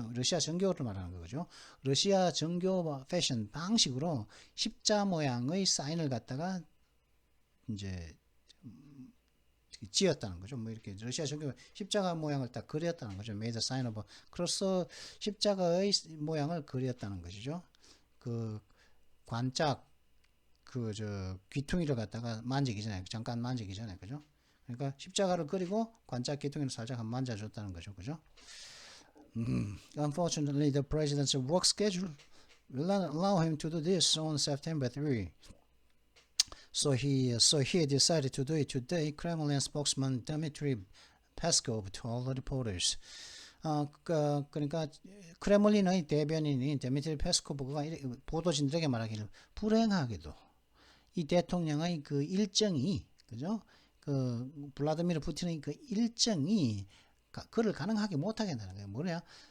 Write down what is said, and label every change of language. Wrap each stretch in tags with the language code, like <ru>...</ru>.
<ko>러시아 정교를 말하는 거죠. 러시아 정교 패션 방식으로 십자 모양의 사인을 갖다가 이제 지었다는 거죠. 뭐 이렇게 러시아 정교 십자가 모양을 딱 그렸다는 거죠.</ko> <en>Made a sign of cross,</en> <ko>십자가의 모양을 그렸다는 것이죠. 관짝 귀퉁이를 갖다가 잠깐 만지기 전에, 그죠? 그러니까 십자가를 그리고 관짝 귀퉁이를 살짝 한 만져줬다는 거죠, 그죠?</ko> <en>Unfortunately, the president's work schedule will not allow him to do this on September 3. So he decided to do it today, Kremlin spokesman Dmitry Peskov told reporters.</en> <ko>그러니까 크레물린의 대변인인 데미트리 페스코브가 보도진들에게 말하기를, 불행하게도 이 대통령의 일정이, 그죠? 블라디미르 푸틴의 일정이 그를 가능하게 못하게 한다는 거예요. 뭐냐?</ko>